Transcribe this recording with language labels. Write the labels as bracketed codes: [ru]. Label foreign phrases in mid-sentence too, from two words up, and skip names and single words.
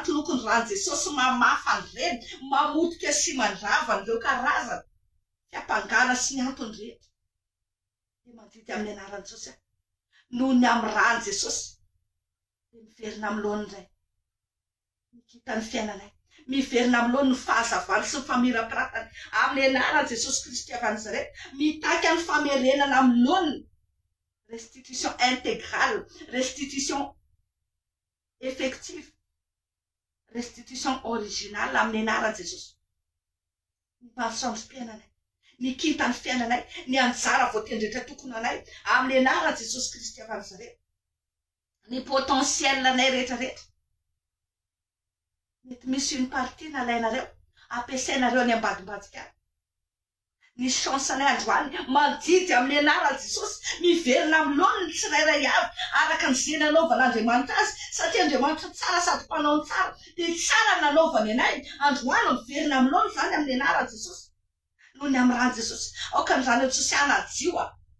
[mg] tolokony rany Jesosy mamafa an'ireny mamotika sy mandrava an'ireo karazana fiampangana sy ny antony rehetra dia mandidy amin'ny anaran'i Jesosy noho ny amin'ny rany Jesosy dia miverina amin'ny loany indray mikita ny fiainanay miverina amin'ny loany ny fahazavany sy ny famirapiratany amin'ny anaran'i Jesosy Kristy evanjelista mitaka ny famerenana amin'ny loany [fr] restitution intégrale restitution effective restitution originale [mg] amin'ny anaran'i Jesosy ny mahasoandrom-piainanay ny kinta ny fiainanay ny anjara voatendretra tokony anay amin'ny anaran'i Jesosy Kristy evanjelista ny potentiel anay rehetrarehetra mety misy [fr] une partie [mg] nalainareo ampiasainareo ny ambadimbadika ny chance anay androany mandidy amin'ny anaran'i Jesosy miverina amin'ny loany ny tsirairay avy araka ny zay nanaovan'Andriamanitra azy satria Andriamanitra tsara sady mpanao tsara dia tsara nanaovany anay androany miverina amin'ny loany zany amin'ny anaran'i Jesosy noho ny amin'ny rany Jesosy aoka ny rany Jesosy